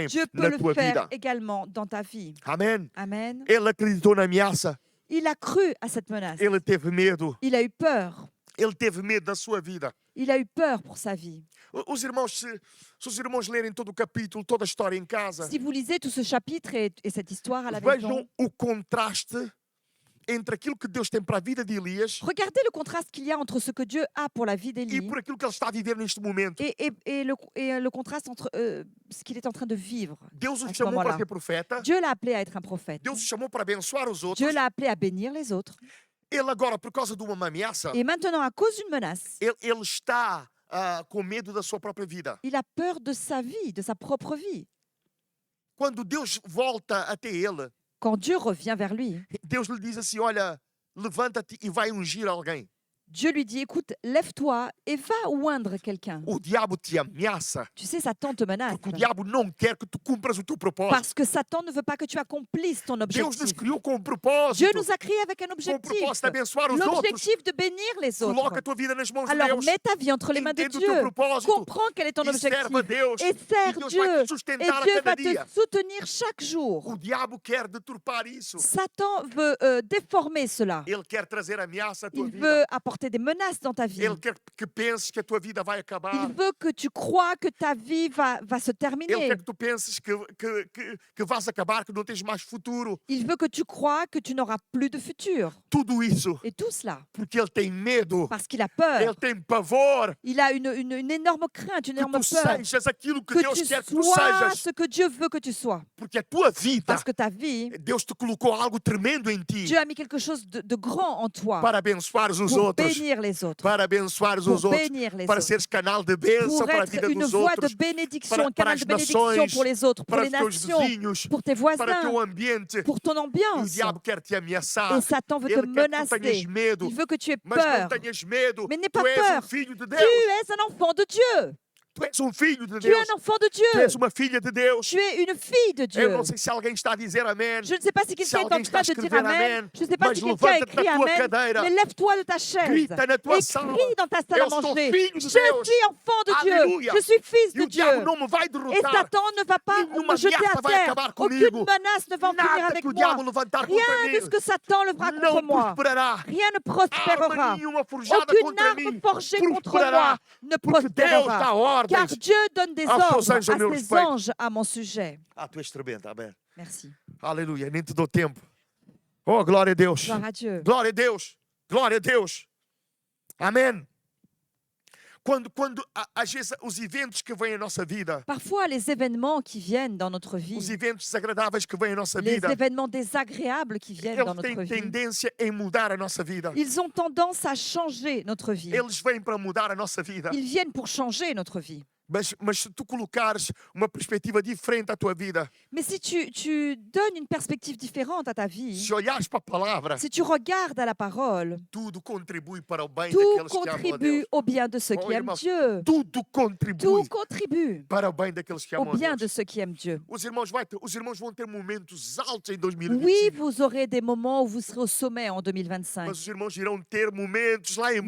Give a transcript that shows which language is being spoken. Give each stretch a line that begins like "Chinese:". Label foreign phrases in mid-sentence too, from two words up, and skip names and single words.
French: Dieu peut
Portuguese: na
French: le
Portuguese: tua
French: faire
Portuguese: vida.
French: également dans ta vie.
Portuguese: Amém?
French: Amen.
Portuguese: Ele acreditou na ameaça.
French: Il a cru à cette menace.
Portuguese: Ele teve medo.
French: Il a eu peur.
Portuguese: Ele teve medo da sua vida.
French: Il a eu peur pour sa vie.
Portuguese: Os irmãos, se os irmãos lerem todo o capítulo, toda a história em casa,
French: Si vous lisez tout ce chapitre et cette histoire à la maison,
Portuguese: vejam o contraste entre aquilo que Deus tem para a vida de Elias
French: regardez le contraste qu'il y a entre ce que Dieu a pour la vie
Portuguese: e
French: d'Élie
Portuguese: por aquilo que ele está a viver neste momento.
French: et le contraste entre ce qu'il est en train de vivre.
Portuguese: Deus o
French: à ce
Portuguese: chamou para
French: moment-là.
Portuguese: ser profeta.
French: Dieu l'a appelé à être un prophète.
Portuguese: Deus o chamou para abençoar os outros.
French: Dieu l'a appelé à bénir les autres.
Portuguese: Ele agora, por causa de uma ameaça,
French: Et maintenant, à cause d'une menace,
Portuguese: ele está com medo da sua própria vida.
French: il a peur de sa vie, de sa propre vie.
Portuguese: Quando Deus volta até ele,
French: Quand Dieu revient vers lui,
Portuguese: Deus lhe diz assim, olha, levanta-te e vai ungir alguém.
French: Dieu lui dit, écoute, lève-toi et va oindre quelqu'un.
Portuguese: O diabo te ameaça,
French: Tu sais, Satan te menace.
Portuguese: porque o diabo não quer que tu cumpras o teu propósito.
French: Parce que Satan ne veut pas que tu accomplisses ton
Portuguese: Deus nos
French: objectif.
Portuguese: criou com um
French: Dieu
Portuguese: propósito,
French: nous a créés avec un
Portuguese: com o
French: objectif.
Portuguese: propósito de abençoar os outros.
French: L'objectif de bénir les
Portuguese: Coloca
French: autres.
Portuguese: a tua vida nas mãos de
French: Alors
Portuguese: Deus.
French: mets ta vie entre les mains de
Portuguese: Entende o teu
French: Dieu.
Portuguese: propósito
French: Comprends quel est ton
Portuguese: e serve a
French: objectif.
Portuguese: Deus.
French: Et
Portuguese: E
French: sers
Portuguese: Deus
French: Dieu.
Portuguese: vai te
French: Et
Portuguese: sustentar a
French: Dieu
Portuguese: cada
French: va te
Portuguese: dia.
French: soutenir chaque jour.
Portuguese: O diabo quer deturpar isso.
French: Satan veut déformer cela.
Portuguese: Ele quer trazer ameaça à tua
French: Il
Portuguese: vida.
French: veut apporter des menaces dans ta vie.
Portuguese: Ele quer que penses que a tua vida vai acabar.
French: Il veut que tu crois que ta vie va se
Portuguese: Ele
French: terminer.
Portuguese: quer que tu penses que vais acabar, que não tens mais futuro.
French: Il veut que tu crois que tu n'auras plus de futur.
Portuguese: Tudo isso
French: Et tout cela
Portuguese: porque ele tem medo.
French: parce qu'il a
Portuguese: Ele
French: peur.
Portuguese: tem pavor
French: Il a une énorme crainte, une
Portuguese: que
French: énorme
Portuguese: tu
French: peur.
Portuguese: sejas aquilo que
French: Que
Portuguese: Deus
French: tu
Portuguese: quer que tu
French: sois
Portuguese: sejas.
French: ce que Dieu veut que tu sois.
Portuguese: Porque a tua vida,
French: Parce que ta vie,
Portuguese: Deus te colocou algo tremendo em ti
French: Dieu a mis quelque chose de grand en toi
Portuguese: para abençoares os
French: pour
Portuguese: outros.
French: bénir les autres.
Portuguese: Para abençoares os
French: Pour
Portuguese: outros.
French: bénir les
Portuguese: Para
French: autres.
Portuguese: seres canal de bênção
French: Pour
Portuguese: para a
French: être
Portuguese: vida
French: une
Portuguese: dos
French: voie
Portuguese: outros.
French: de bénédiction,
Portuguese: para
French: un canal
Portuguese: as
French: de bénédiction
Portuguese: nações,
French: pour les autres, pour
Portuguese: para
French: les
Portuguese: os teus
French: nations,
Portuguese: vizinhos,
French: pour tes
Portuguese: para o teu
French: voisins,
Portuguese: ambiente.
French: pour ton
Portuguese: E o
French: ambiance.
Portuguese: diabo quer te ameaçar.
French: Et Satan veut te
Portuguese: Ele quer que tu tenhas
French: menacer.
Portuguese: medo.
French: Il veut que tu aies
Portuguese: Mas não
French: peur.
Portuguese: tenhas medo.
French: Mais n'aie
Portuguese: Tu
French: pas
Portuguese: és
French: peur.
Portuguese: filho de
French: Tu
Portuguese: Deus.
French: es un enfant de Dieu.
Portuguese: Tu és um filho de
French: Tu es
Portuguese: Deus.
French: un enfant de
Portuguese: Tu és
French: Dieu.
Portuguese: uma filha de Deus.
French: Tu es une fille de
Portuguese: Eu
French: Dieu.
Portuguese: não sei se alguém está a dizer amém.
French: Je ne sais pas si
Portuguese: Se
French: quelqu'un est en
Portuguese: alguém está a
French: train de dire
Portuguese: escrever
French: Amen.
Portuguese: amém,
French: Je ne sais pas
Portuguese: mas
French: si quelqu'un a
Portuguese: levanta-te
French: écrit
Portuguese: da tua
French: Amen.
Portuguese: cadeira.
French: Mais lève-toi de ta chaise.
Portuguese: Grita na tua
French: Et
Portuguese: sala.
French: crie dans ta salle
Portuguese: Eu
French: à
Portuguese: sou
French: manger.
Portuguese: filho de
French: Je
Portuguese: Deus.
French: suis enfant de Dieu. Alléluia. Je suis fils
Portuguese: E
French: de
Portuguese: o diabo
French: Dieu.
Portuguese: não me vai
French: Et
Portuguese: derrotar.
French: Satan ne va pas
Portuguese: Nenhuma
French: me jeter
Portuguese: ameaça
French: à
Portuguese: vai
French: terre.
Portuguese: acabar
French: Aucune
Portuguese: comigo.
French: menace ne va en finir
Portuguese: Nada
French: avec
Portuguese: que o
French: moi.
Portuguese: diabo levantar contra
French: Rien de ce
Portuguese: mim
French: que Satan levera contre
Portuguese: não
French: moi.
Portuguese: prosperará.
French: Rien ne
Portuguese: Arma
French: prospérera.
Portuguese: nenhuma forjada
French: Aucune
Portuguese: contra
French: arme
Portuguese: mim
French: forgée contre moi
Portuguese: prosperará.
French: ne
Portuguese: Porque Deus dá
French: prospérera. Car
Portuguese: ordens
French: Dieu donne des
Portuguese: aos seus
French: ordres
Portuguese: anjos a
French: à
Portuguese: meu
French: ses
Portuguese: respeito.
French: anges à mon sujet.
Portuguese: Ah, tu és tremendo, amém.
French: Merci.
Portuguese: Aleluia, nem te dou tempo. Oh, glória a Deus.
French: Gloire à Dieu.
Portuguese: Glória a Deus. Glória a Deus. Amém. Quando às vezes os eventos que vêm à nossa vida,
French: Parfois, les événements qui viennent dans notre
Portuguese: os
French: vie,
Portuguese: eventos desagradáveis que vêm à nossa
French: les
Portuguese: vida,
French: événements désagréables qui viennent dans
Portuguese: eles
French: notre
Portuguese: têm
French: vie,
Portuguese: tendência em mudar a nossa vida.
French: ils ont tendance à changer notre vie.
Portuguese: Eles vêm para mudar a nossa vida.
French: Ils viennent pour changer notre vie.
Portuguese: Mas se tu colocares uma perspectiva diferente à tua vida,
French: Mais si tu donnes une perspective différente à ta vie,
Portuguese: se olhares para a palavra,
French: si tu regardes à la parole,
Portuguese: tudo contribui para o bem
French: tout
Portuguese: daqueles que amam a
French: contribue
Portuguese: Deus.
French: au bien de ceux
Portuguese: Oh,
French: qui aiment
Portuguese: irmão,
French: Dieu.
Portuguese: Tudo contribui
French: Tout contribue
Portuguese: para o bem daqueles que
French: au
Portuguese: amam a
French: bien
Portuguese: Deus.
French: de ceux qui aiment Dieu.
Portuguese: Os irmãos vão ter momentos altos em
French: Oui, 2025. vous aurez des moments où vous serez au sommet en
Portuguese: Mas
French: 2025.
Portuguese: os irmãos irão ter momentos lá em